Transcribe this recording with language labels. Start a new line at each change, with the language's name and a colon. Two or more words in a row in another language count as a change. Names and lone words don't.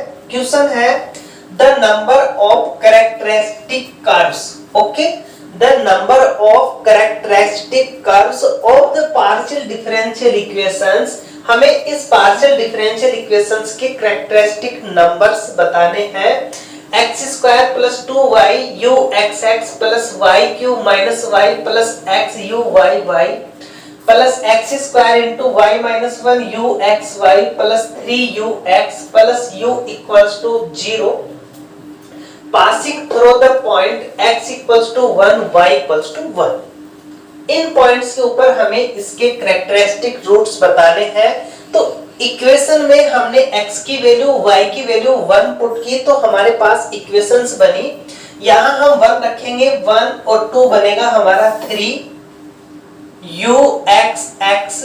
English: क्वेश्चन है the number of characteristic curves. okay, the number of characteristic curves of the partial differential equations.
Hindi: हमें इस
English: partial differential equations
Hindi: के
English: characteristic numbers
Hindi: बताने हैं।
English: x² + 2y uxx + yq - y + xuyy प्लस x² × y - 1 uxy + 3ux + u = 0 passing through the point x = 1 y = 1।
Hindi: इन पॉइंट्स के ऊपर हमें इसके
English: characteristic roots
Hindi: बताने हैं। तो इक्वेशन में हमने x की वैल्यू y की वैल्यू 1 पुट की तो हमारे पास इक्वेशंस बनी। यहां हम 1 रखेंगे, 1 और 2 बनेगा हमारा 3 uxx।